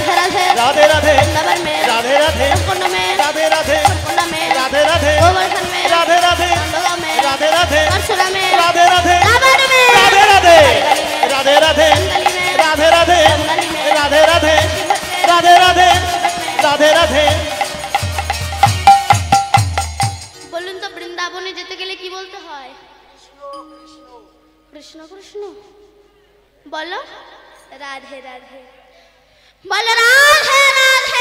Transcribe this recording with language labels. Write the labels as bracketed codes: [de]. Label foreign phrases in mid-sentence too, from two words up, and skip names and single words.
[hi] राधे राधे राधे वृंदावन में राधे राधे कुंड में राधे राधे कुंड में राधे राधे गोवर्धन में राधे राधे नंदगांव में राधे राधे परशुराम में राधे राधे रावण में राधे राधे राधे राधे गली में राधे राधे गली में राधे राधे राधे राधे राधे राधे [bn] বলুন তো বৃন্দাবনে যেতে গেলে কি বলতে হয় কৃষ্ণ কৃষ্ণ বলো রাধে রাধে বলো রাধে রাধে